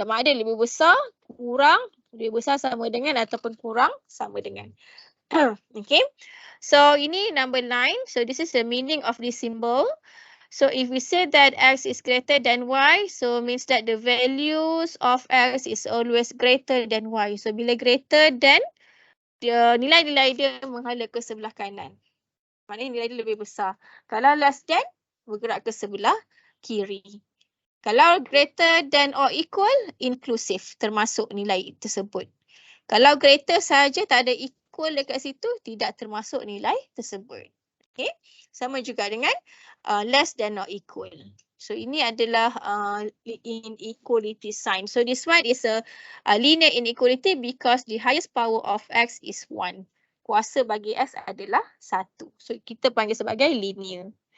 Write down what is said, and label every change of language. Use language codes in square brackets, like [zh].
[ms] Sama ada lebih besar, kurang, lebih besar sama dengan ataupun kurang sama dengan. Okay, so ini number 9. [en] So this is the meaning of this symbol. So if we say that x is greater than y, so means that the values of x is always greater than y. [ms] So bila greater than, nilai-nilai dia menghala ke sebelah kanan. Maknanya nilai dia lebih besar. Kalau less than, bergerak ke sebelah kiri. Kalau greater than or equal, inclusive, termasuk nilai tersebut. Kalau greater saja, tak ada equal dekat situ, tidak termasuk nilai tersebut. Okay, sama juga dengan less than or equal. So ini adalah inequality sign. [en] So this one is a linear inequality because the highest power of x is 1. [ms] Kuasa bagi x adalah 1. So kita panggil sebagai linear.